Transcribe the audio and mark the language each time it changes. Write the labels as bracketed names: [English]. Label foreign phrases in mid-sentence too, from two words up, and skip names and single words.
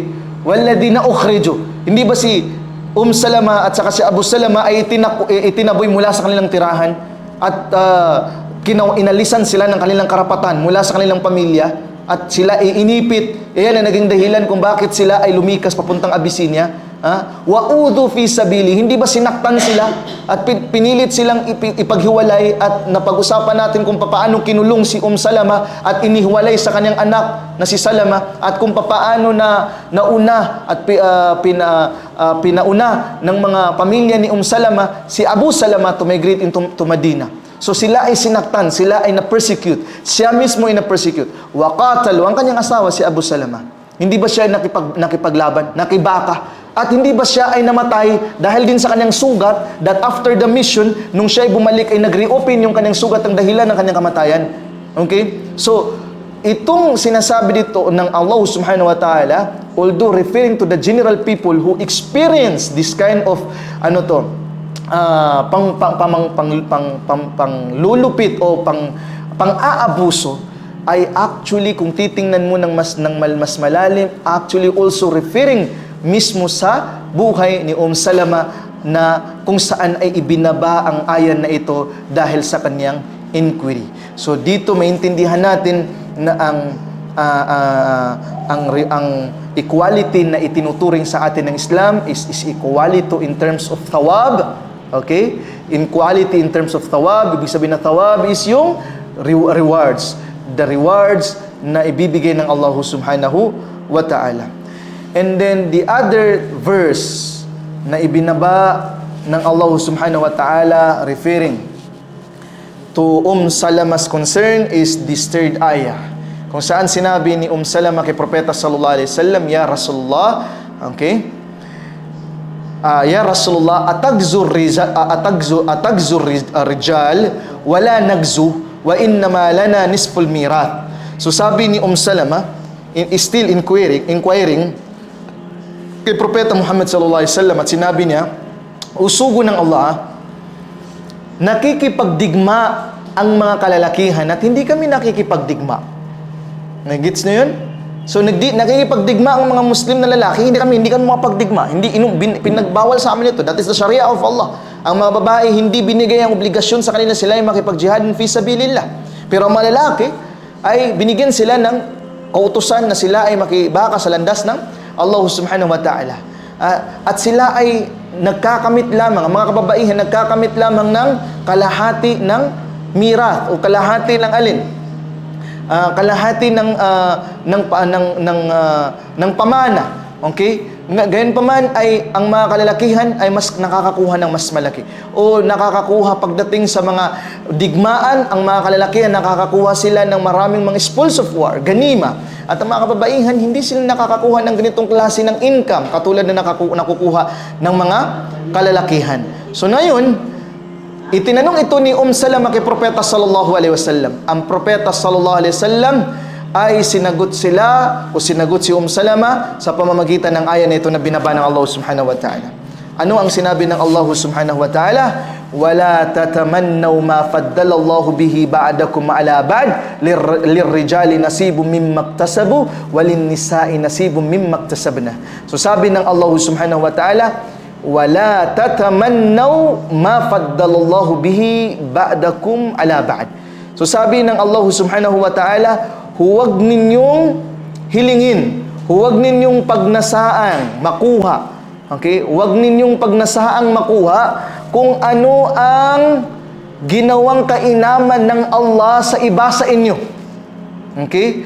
[Arabic] والذين أخرجوا, [Filipino] hindi ba si Salama at saka si Abu Salama ay itinaboy mula sa kanilang tirahan at inalisan sila ng kanilang karapatan mula sa kanilang pamilya, at sila ay inipit. Iyan ang naging dahilan kung bakit sila ay lumikas papuntang Abyssinia. [Arabic] وأوذوا في سبيلي, [Filipino] hindi ba sinaktan sila at pinilit silang ipaghiwalay, at napag-usapan natin kung paano kinulong si Salama at inihiwalay sa kanyang anak na si Salama, at kung paano nauna at pinauna ng mga pamilya ni Salama si Abu Salama [English] to migrate to Medina. [Filipino] So sila ay sinaktan, sila ay na-persecute, siya mismo ay na-persecute. Waqatalu, ang kanyang asawa si Abu Salama, hindi ba siya nakipaglaban, nakibaka, at hindi ba siya ay namatay dahil din sa kanyang sugat, [English] that after the mission, [Filipino] nung siya ay bumalik ay nag-reopen yung kanyang sugat ang dahilan ng kanyang kamatayan? Okay? So, itong sinasabi dito ng Allah [Arabic] سبحانه وتعالى, [English] although referring to the general people who experience this kind of [Filipino] panglulupit o pang-aabuso, ay actually, kung titingnan mo ng mas malalim, [English] actually also referring [Filipino] mismo sa buhay ni Salama, na kung saan ay ibinaba ang ayan na ito dahil sa kanyang inquiry. So dito maintindihan natin na ang equality na itinuturing sa atin ng Islam [English] is equality in terms of thawab. [Filipino] Okay? [English] Equality in terms of thawab, [Filipino] ibig sabihin na thawab is yung rewards. [English] The rewards [Filipino] na ibibigay ng Allah [Arabic] سبحانه وتعالى. [English] And then the other verse [Filipino] na ibinaba ng [English] Allah [Arabic] سبحانه وتعالى [English] referring to Salama's concern is this third ayah, [Filipino] kung saan sinabi ni Salama kay Propeta [Arabic] صلى الله عليه وسلم, يا رسول الله, [Filipino] okay? [Arabic] يا رسول الله، أتغزو الرجال ولا نغزو وإنما لنا نصف الميراث. [Filipino] So sabi ni Salama, [English] still inquiring [Filipino] kay Propeta Muhammad [Arabic] صلى الله عليه وسلم, [Filipino] at sinabi niya, usugo ng Allah, nakikipagdigma ang mga kalalakihan at hindi kami nakikipagdigma. Nagets niyo yun? So nakikipagdigma ang mga Muslim na lalaki, hindi kami mapagdigma. Pinagbawal sa amin ito. [English] That is the Sharia of Allah. [Filipino] Ang mga babae, hindi binigay ang obligasyon sa kanila, sila ay makipagjihad [Arabic] في سبيل الله. [Filipino] Pero ang mga lalaki ay binigyan sila ng kautusan na sila ay makibaka sa landas ng Allah [Arabic] سبحانه وتعالى. [Filipino] At sila ay nagkakamit lamang, ang mga kababaihan nagkakamit lamang ng kalahati ng mirath o kalahati ng alin? Kalahati ng pamana. Okay? Gayon pa man ay ang mga kalalakihan ay mas nakakakuha ng mas malaki. O nakakakuha pagdating sa mga digmaan, ang mga kalalakihan nakakakuha sila ng maraming mga [English] spoils of war, [Filipino] ganima. At ang mga kababaihan, hindi sila nakakakuha ng ganitong klase ng income katulad na nakukuha ng mga kalalakihan. So ngayon, itinanong ito ni Salama kay Propeta [Arabic] صلى الله عليه وسلم. [Filipino] Ang Propeta [Arabic] صلى الله عليه وسلم [Filipino] ay sinagot si Salama sa pamamagitan ng ayan na ito na binaba ng Allah [Arabic] سبحانه وتعالى. [Filipino] Ano ang sinabi ng Allah [Arabic] سبحانه وتعالى? وَلَا تَتَمَنَّوْا مَا فَضَّلَ اللَّهُ بِهِ بَعْدَكُمْ عَلَى بَعْدٍ لِلرِّجَالِ نَصِيبٌ مِّمَّا اكْتَسَبُوا وَلِلنِّسَاءِ نَصِيبٌ مِّمَّا اكْتَسَبْنَا. [Filipino] So sabi ng Allah [Arabic] سبحانه وتعالى, وَلَا تَتَمَنَّوْا مَا فَضَّلَ اللَّهُ بِهِ بَعْدَكُمْ عَلَى بَعْدٍ. [Filipino] So sabi ng Allah [Arabic] سبحانه وتعالى, [Filipino] huwag ninyong hilingin, huwag ninyong pagnasaan, makuha. Okay? Huwag ninyong pagnasaang makuha kung ano ang ginawang kainaman ng Allah sa iba sa inyo. Okay?